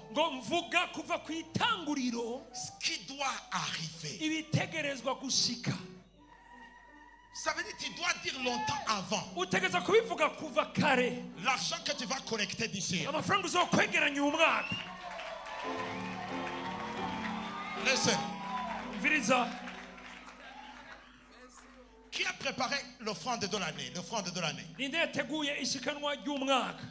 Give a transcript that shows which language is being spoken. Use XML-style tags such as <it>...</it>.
<rn>ngo mvuga kuva ku itanguriro</rn> <fr>ce qui doit arriver.</fr> <rn>ibitegerezwa gushika.</rn> <fr>Ça veut dire que tu dois dire longtemps avant.</fr> <rn>Utegereza kubivuga kuva kare.</rn> <fr>L'argent que tu vas collecter d'ici.</fr> <rn>Amafaranga uzokwegeranya uyu mwaka.</rn> <en>Listen.</en> <rn>Viriza,</rn> <fr>Qui a préparé l'offrande de l'année? L'offrande de l'année.</fr> <rn>ninde yateguye ishikanwa ry'umwaka?</rn>